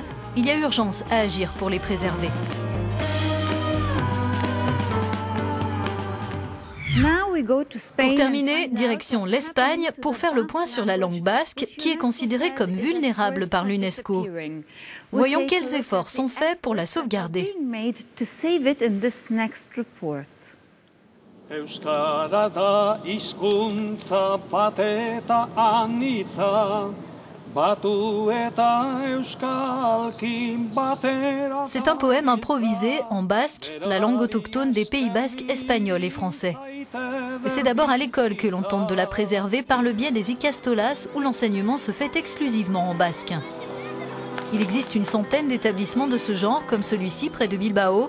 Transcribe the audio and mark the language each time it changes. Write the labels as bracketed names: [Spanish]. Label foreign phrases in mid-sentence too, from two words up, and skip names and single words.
[French] Il y a urgence à agir pour les préserver. Pour terminer, direction l'Espagne pour faire le point sur la langue basque qui est considérée comme vulnérable par l'UNESCO. Voyons quels efforts sont faits pour la sauvegarder. [Basque] Euskara da hizkuntza bat eta anitza, batu eta euskalki batera. [French] C'est un poème improvisé en basque, la langue autochtone des Pays basques espagnols et français. Et c'est d'abord à l'école que l'on tente de la préserver par le biais des ikastolas où l'enseignement se fait exclusivement en basque. Il existe une centaine d'établissements de ce genre, comme celui-ci près de Bilbao.